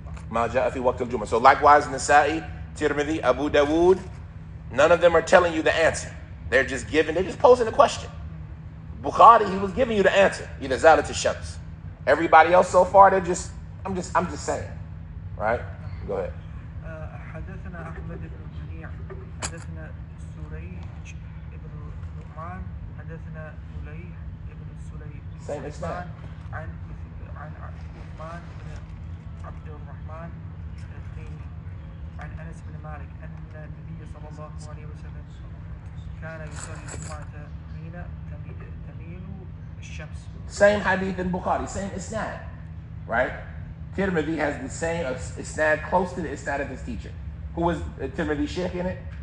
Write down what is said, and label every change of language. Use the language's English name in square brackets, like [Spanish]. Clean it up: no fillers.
[Arabic] Ma ja'a fi waqt al-Jum'ah. [English] So likewise, Nasa'i, Tirmidhi, Abu Dawood, none of them are telling you the answer. They're just posing a question. Bukhari, he was giving you the answer. [Arabic] Either Zalat al-Shams. [English] Everybody else so far, I'm just saying. Right? Go ahead. [Arabic] حدثنا أحمد بن منيع حدثنا سريج بن نعمان حدثنا فليح بن سليم [English] Same isnam. [Arabic] عن عثمان بن عبد الرحمن الديني عن أنس بن مالك أن النبي صلى الله عليه وسلم كان يصلي الجمعة حين تميل الشمس. [English] Same hadith in Bukhari, same isnad, right? Tirmidhi has the same isnad close to the isnad of his teacher. Who was Tirmidhi's sheikh in it?